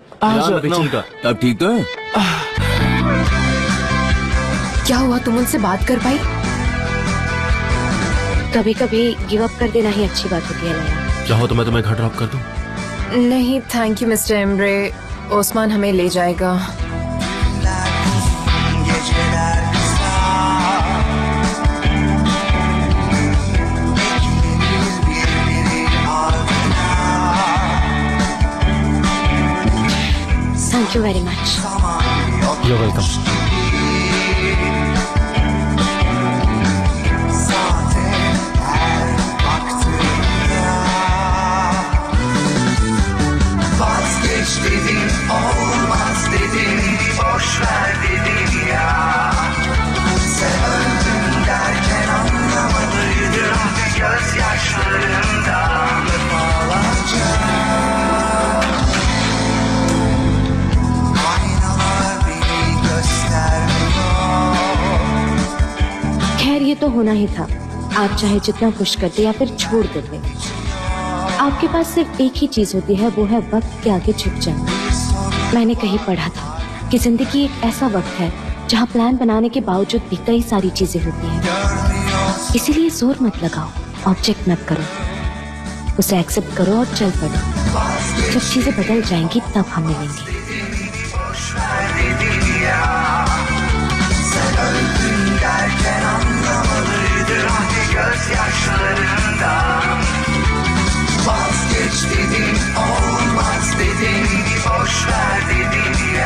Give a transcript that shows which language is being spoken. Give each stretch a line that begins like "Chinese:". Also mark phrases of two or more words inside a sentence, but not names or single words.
Hindi: अब ठीक तो है? क्या हुआ, तुम उनसे बात कर पाई? कभी कभी
English: give up
Hindi: कर देना ही अच्छी बात होती है लया। चाहो तो मैं तुम्हें घर ड्रॉप कर दूं? नहीं
English: thank you
Hindi: मिस्टर एम्ब्रे, ओस्मान हमें ले जाएगा।
Turkish: Geceler kısa, birbiri ardına,
English: thank you very much.
Turkish: zaman yok
English: You're welcome.
Turkish: zaten her baktığımda. Vazgeç dedin, olmaz dedin, boş ver dedin ya. Sen öldün derken anlamadıydım, gözyaşlarımdan defalarca. Aynalar beni göstermiyor.
Hindi: खैर ये तो होना ही था। आप चाहे जितना पुश करते या फिर छोड़ देते, आपके पास सिर्फ एक ही चीज होती है, वो है वक्त के आगे झुक जाना। मैंने कहीं पढ़ा था कि जिंदगी एक ऐसा वक्त है जहाँ प्लान बनाने के बावजूद भी कई सारी चीजें होती हैं। इसीलिए जोर मत लगाओ, ऑब्जेक्ट मत करो, उसे एक्सेप्ट करो और चल पड़ो। जब चीजें बदल जाएंगी तब हम मिलेंगे।
Turkish: Sen öldün derken anlamalıydım gözyaşlarımdan. Vazgeç dedin, olmaz dedin, boş ver dedin ya.